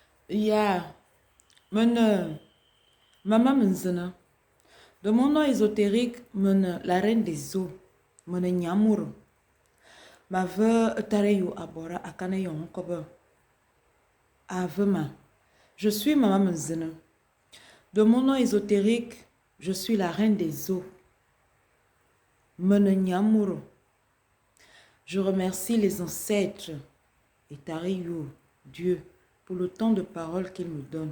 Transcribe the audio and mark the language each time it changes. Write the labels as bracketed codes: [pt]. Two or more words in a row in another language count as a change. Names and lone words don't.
[fr] Ya, mene, maman menzena. De mon nom ésotérique, mene, la reine des eaux, mene nyamuro. Ma ve tareyo abora akane yon kobe. Avema. Je suis maman menzena. De mon nom ésotérique, je suis la reine des eaux, mene nyamuro. Je remercie les ancêtres et tareyo, Dieu, pour le temps de parole qu'il me donne.